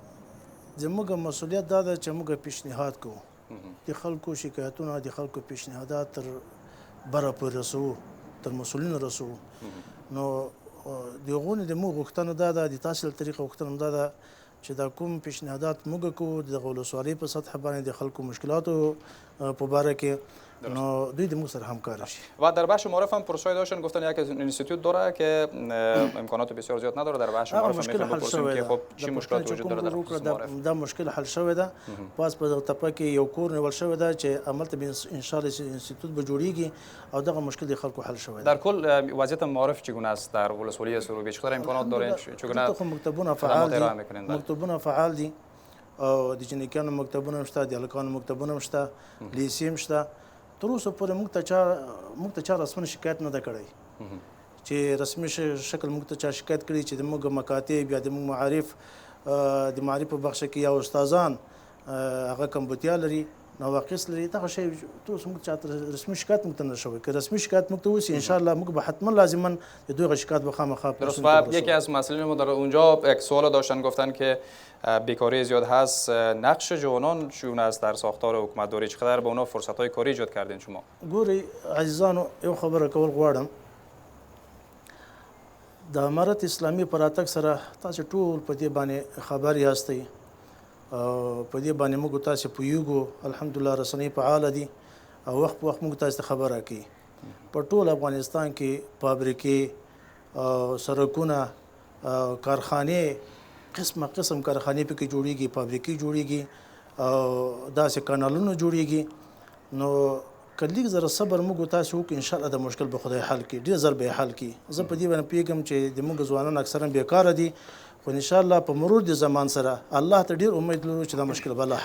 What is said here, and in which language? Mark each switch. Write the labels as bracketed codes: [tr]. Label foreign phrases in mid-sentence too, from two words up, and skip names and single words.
[ps] زموږ مسؤلیت دا ده چې موږ پیشنهاد کوو د خلکو شکایتونه د خلکو پیشنهادات تر بره پورې رسوو تر مسؤلینو رسوو نو د هغو نه د موږ غوښتنه دا ده د تاسو له طریقه غوښتنه دا ده چې دا کوم پیشنهادات موږ کوو د دغه ولسوالۍ په سطح باندې د خلکو مشکلاتو په باره کې نو دوی د موږ سره همکار شي [fa] و در بخش معارف هم پروسه‌ای داشتن گفتن یک اینستیتوت داره که امکانات بسیار زیاد نداره در بخش معارف هم میخوایم بپرسیم که خب چی مشکلات وجود داره در بخش معارف [ps] دا مشکل حل شوی ده پس په تپه کې یو کور نیول شوی ده چې عملته [ar] ان شاء الله [ps] اینستیتوت به جوړیږي او دغه مشکل د خلکو حل شوی [fa] در کل وضعیت معارف چگونه است در ولسوالی سروبی چقدر امکانات دارین چگونه [ps] مکتبونه فعال دي مکتبونه فعال دي او د جنیکانو مکتبونه شته د الکانو مکتبونه شته لیسیم شته تر اوسه پورې موږ ته چا رسمي شکایت نه ده کړی چې رسمي شکل موږ ته چا شکایت کړي چې د موږ مکاتب یا د موږ معارف د معارف په بخش کې یا استادان هغه کمبودیا لري نواقص لري دغه شی تر اوسه موږ چاته رسمي شکایت موږ ته نه شوی که رسمي شکایت موږ ته وشي [ar] ان شاء الله [ps] موږ به حتما لازما د دوی شکایت به خامخا [fa] درست و یکی از مسائل ما در اونجا یک سوال داشتن گفتن که بیکاری زیاد هست نقش جوانان چگونه است در ساختار حکومتداری چقدر به اونا فرصت‌های کاری ایجاد کردین شما [ps] ګوري عزیزانو یو خبره کول غواړم د امارت اسلامي پر راتګ سره تاسو ټول په دې باندې خبر یاستئ او په دې باندې موږ تاسو پوهیږو الحمدلله رسنۍ فعاله دي او وخت په وخت موږ تاسو خبره کوي په ټول افغانستان کې فابریکې او سړکونه کارخانې قسم کارخانې پکې جوړیږي فابریکې جوړیږي او داسې کانالونه جوړیږي نو که لږ زره صبر موږ تاسو وکړو انشاءالله د مشکل به خدای حل کړي ډېر زر به یې حل کړي زه په دې باندې پوهېږم چې د موږ ځوانان اکثرا بیکاره دي خو انشاءالله په مرور د زمان سره الله ته ډېر امید لرو چې دا مشکل به الله حل